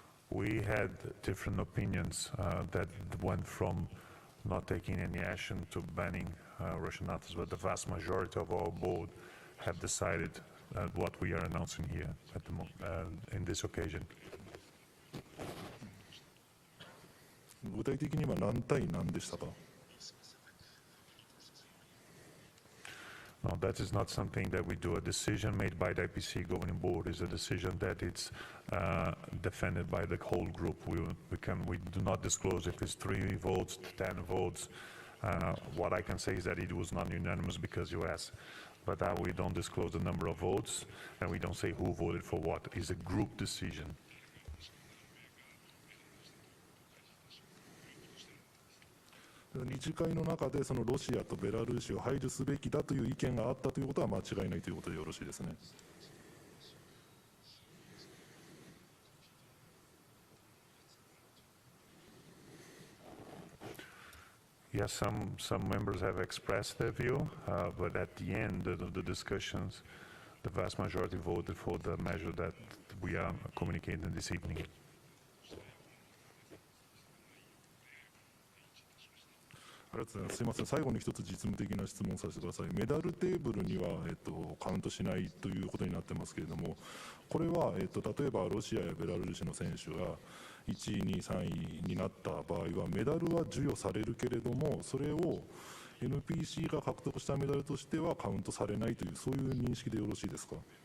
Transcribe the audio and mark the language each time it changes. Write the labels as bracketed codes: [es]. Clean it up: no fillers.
[en] We had different opinions that went from not taking any action to banning Russian athletes, but the vast majority of our board have decided what we are announcing here at the in this occasion. [ja] 具体的には何対何でしたか。 [en] No, that is not something that we do. A decision made by the IPC governing board is a decision that it's defended by the whole group. We do not disclose if it's 3 votes, 10 votes. What I can say is that it was not unanimous because you asked. But we don't disclose the number of votes, and we don't say who voted for what. It's a group decision. [ja] 理事会の中でそのロシアとベラルーシを排除すべきだという意見があったということは間違いないということでよろしいですね。 [en] Yes, some members have expressed their view, but at the end of the discussions, the vast majority voted for the measure that we are communicating this evening. [ja] ありがとうございます。すみません、最後に一つ実務的な質問をさせてください。メダルテーブルには、カウントしないということになってますけれども、これは、例えばロシアやベラルーシの選手が1位、2位、3位になった場合は、メダルは授与されるけれども、それを NPC が獲得したメダルとしてはカウントされないという、そういう認識でよろしいですか。